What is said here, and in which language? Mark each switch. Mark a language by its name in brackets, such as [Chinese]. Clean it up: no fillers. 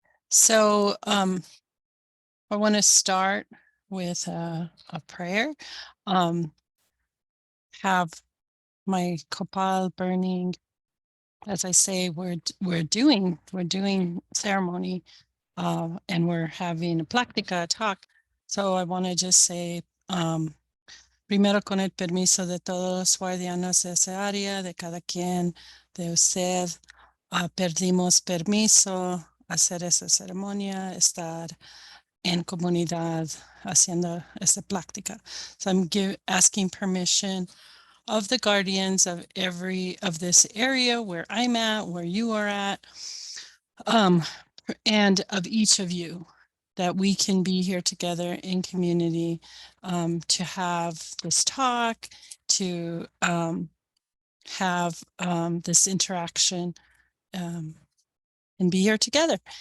[English] So I want to start with a prayer. Have my copal burning. As I say, we're doing ceremony, and we're having a plática talk. [Spanish] So I want to just say, primero con el permiso de todos los guardianos de esa área, de cada quien, de usted, perdimos permiso hacer esa ceremonia, estar en comunidad haciendo esta plática. [English] So I'm asking permission of the guardians of this area where I'm at, where you are at, and of each of you, that we can be here together in community, to have this talk, to have this interaction, and be here together.